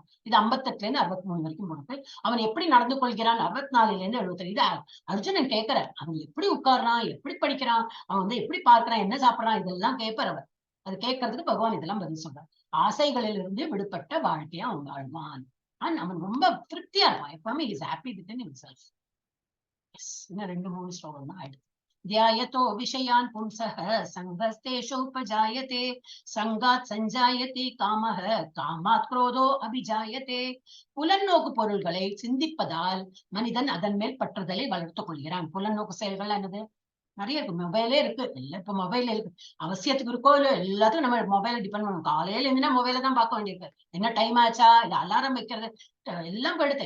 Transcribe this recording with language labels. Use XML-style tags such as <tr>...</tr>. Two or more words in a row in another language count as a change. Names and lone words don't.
<ta>இது 58ல இருந்து 63 வரைக்கும் போனது. அவன் எப்படி நடந்து கொள்கிறான்? 64ல இருந்து 77. இது அர்ஜுனன் கேட்கிறார். அவன் எப்படி உட்கார்றான், எப்படி படிக்கிறான், அவன் வந்து எப்படி பார்க்கிறான், என்ன சாப்பிடறான், இதெல்லாம் கேட்பார் அவர். அது கேட்கறதுக்கு பகவான் இதெல்லாம் பதில் சொல்றார். ஆசைகளிலிருந்து விடுபட்ட வாழ்க்கையா அவன் வாழ்வான். அவன் ரொம்ப திருப்தியா இருப்பான். எப்பவுமே</ta> <en>is happy with himself.</en> <ta>இன்னும் 2-3 ஸ்லோகம் தான் ஆயிடுச்சு.</ta> <sa>ध्यायतो विषयान् पुंसः संगस्तेषोपजायते संगात् सञ्जायते कामः कामात् क्रोधो अभिजायते.</sa> <ta>புலநோக்கு பொருள்களை சிந்திப்பதால் மனிதன் அதன் மேல் பற்றுதலை வளர்த்துக் கொள்கிறான். புலநோக்கு செயல்கள் என்னது? நிறைய இருக்கு. மொபைலே இருக்கு. எல்லாம் இப்ப மொபைல் இருக்கு. அவசியத்துக்கு இருக்கோ இல்ல, எல்லாத்துக்கும் நம்ம மொபைலை டிபெண்ட் பண்ணணும். காலையில இருந்துன்னா மொபைல தான் பார்க்க வேண்டியிருக்கு. என்ன டைம் ஆச்சா, இது அலாரம் வைக்கிறது எல்லாம் போயிடுது.</ta>